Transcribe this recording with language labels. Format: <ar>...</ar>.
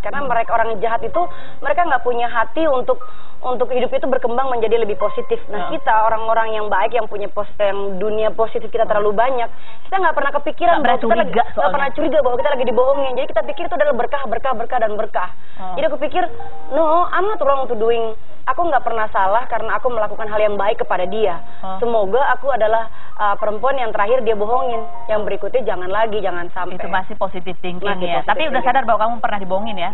<id>Karena orang jahat itu mereka nggak punya hati untuk hidup itu berkembang menjadi lebih positif. Nah, kita orang-orang yang baik yang punya yang dunia positif kita terlalu banyak, kita nggak pernah kepikiran bahwa kita nggak pernah curiga bahwa kita lagi dibohongin. Jadi kita pikir itu adalah berkah dan berkah. Jadi aku pikir,</id> <en>no, I'm not wrong to doing.</en> <id>Aku nggak pernah salah karena aku melakukan hal yang baik kepada dia. Semoga aku adalah perempuan yang terakhir dia bohongin. Yang berikutnya jangan sampai. Itu masih</id> <en>positive thinking</en> <id>ya. Tapi udah sadar bahwa kamu pernah dibohongin ya?</id>